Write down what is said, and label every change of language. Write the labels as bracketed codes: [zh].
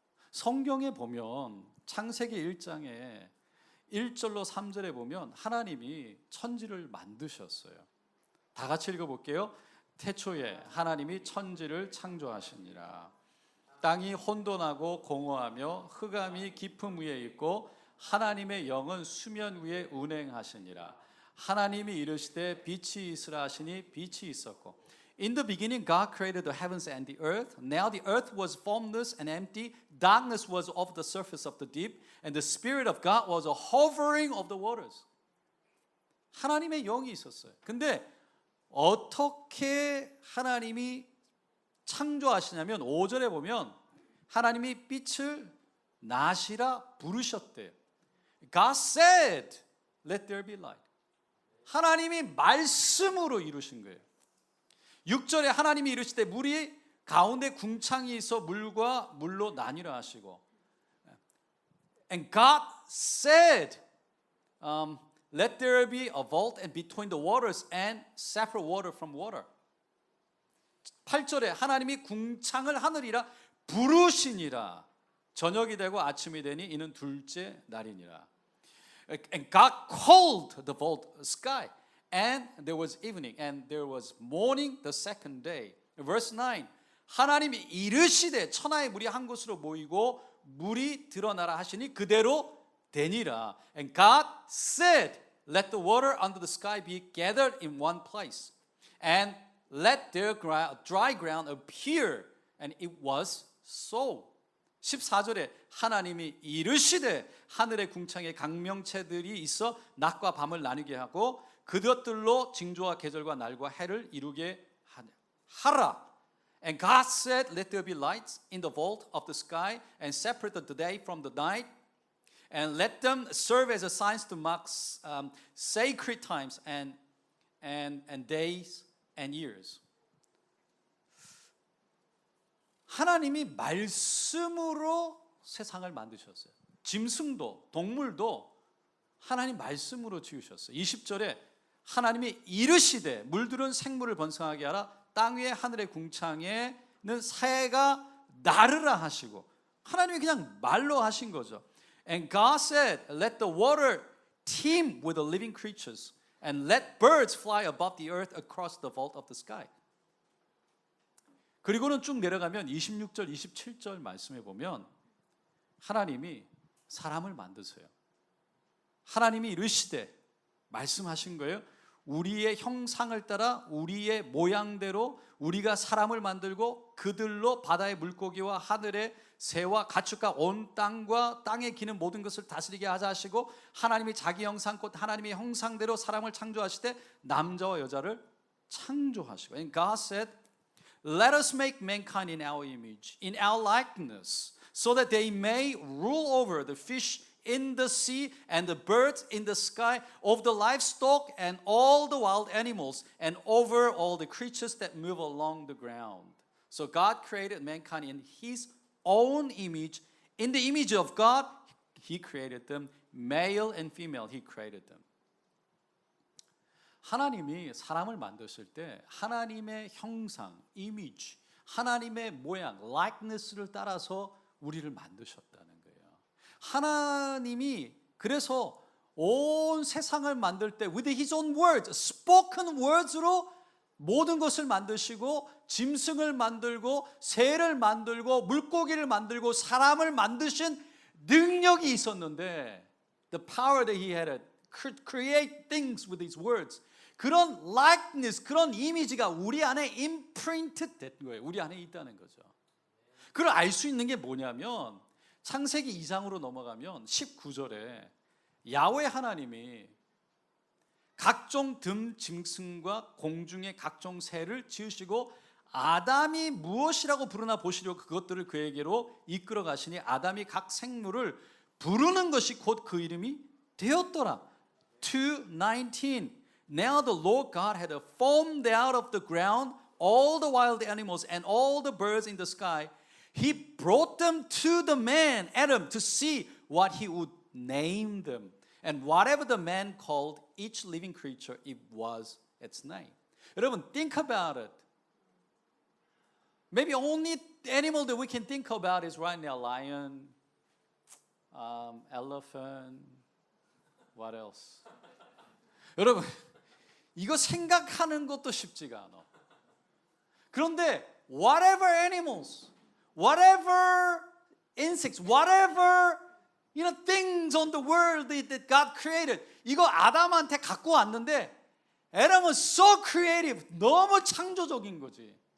[ko] 성경에 보면 창세기 1장에 1절로 3절에 보면 하나님이 천지를 만드셨어요. 다 같이 읽어볼게요. 태초에 하나님이 천지를 창조하시니라. 땅이 혼돈하고 공허하며 흑암이 깊음 위에 있고 하나님의 영은 수면 위에 운행하시니라. 하나님이 이르시되 빛이 있으라 하시니 빛이 있었고 [en] In the beginning God created the heavens and the earth. Now the earth was formless and empty. Darkness was over the surface of the deep and the Spirit of God was hovering over the waters. [ko] 하나님의 영이 있었어요. 근데 어떻게 하나님이 창조하시냐면 5절에 보면 하나님이 빛을 나시라 부르셨대요. [en] God said, let there be light. [ko] 하나님이 말씀으로 이루신 거예요. 6절에 하나님이 이르시되 물이 가운데 궁창이 있어 물과 물로 나뉘라 하시고 [en] And God said, let there be a vault and between the waters and separate water from water. [ko] 8절에 하나님이 궁창을 하늘이라 부르시니라. 저녁이 되고 아침이 되니 이는 둘째 날이니라. [en] And God called the vault sky. And there was evening and there was morning the second day. Verse 9. [ko] 하나님이 이르시되 천하의 물이 한 곳으로 모이고 물이 드러나라 하시니 그대로 되니라. [en] And God said, let the water under the sky be gathered in one place. And let their dry ground appear. And it was so. [ko] 14절에 하나님이 이르시되 하늘의 궁창에 강명체들이 있어 낮과 밤을 나누게 하고 그것들로 징조와 계절과 날과 해를 이루게 하라. [en] And God said, let there be lights in the vault of the sky and separate the day from the night and let them serve as a signs to mark sacred times and days and years. [ko] 하나님이 말씀으로 세상을 만드셨어요. 짐승도 동물도 하나님 말씀으로 지으셨어요. 20절에 하나님이 이르시되 물들은 생물을 번성하게 하라. 땅 위에 하늘의 궁창에는 새가 나르라 하시고 하나님이 그냥 말로 하신 거죠. [en] And God said, let the water teem with the living creatures and let birds fly above the earth across the vault of the sky. [ko] 그리고는 쭉 내려가면 26절, 27절 말씀에 보면 하나님이 사람을 만드세요. 하나님이 이르시되 말씀하신 거예요. 우리의 형상을 따라 우리의 모양대로 우리가 사람을 만들고 그들로 바다의 물고기와 하늘의 새와 가축과 온 땅과 땅에 기는 모든 것을 다스리게 하자 하시고 하나님이 자기 형상 곧 하나님의 형상대로 사람을 창조하실 때 남자와 여자를 창조하시고 [en] And God said, let us make mankind in our image, in our likeness, so that they may rule over the fish in the sea and the birds in the sky, of the livestock and all the wild animals, and over all the creatures that move along the ground. So God created mankind in His own image. In the image of God, He created them. Male and female, He created them. [ko] 하나님이 사람을 만드실 때 하나님의 형상, 이미지, 하나님의 모양, likeness를 따라서 우리를 만드셨다는 거예요. 하나님이 그래서 온 세상을 만들 때 [en] with His own words, spoken words [ko] 로 모든 것을 만드시고 짐승을 만들고 새를 만들고 물고기를 만들고 사람을 만드신 능력이 있었는데 [en] the power that He had to create things with His words, [ko] 그런 likeness, 그런 이미지가 우리 안에 imprinted 된 거예요. 우리 안에 있다는 거죠. 그걸 알 수 있는 게 뭐냐면 창세기 2장으로 넘어가면 19절에 야훼 하나님이 각종 듬 짐승과 공중의 각종 새를 지으시고 아담이 무엇이라고 부르나 보시려고 그것들을 그에게로 이끌어 가시니 아담이 각 생물을 부르는 것이 곧 그 이름이 되었더라. [en] 2:19 Now the Lord God had formed out of the ground all the wild animals and all the birds in the sky. He brought them to the man, Adam, to see what he would name them. And whatever the man called each living creature, it was its name. [ko] 여러분, [en] think about it. Maybe only animal that we can think about is right now lion, elephant, what else? [ko] 여러분, 이거 생각하는 것도 쉽지가 않아. 그런데 [en] whatever animals, whatever insects, whatever things on the world that God created, [ko] 이거 아담한테 갖고 왔는데 아담은 [en] so creative, [ko] 너무 창조적인 거지.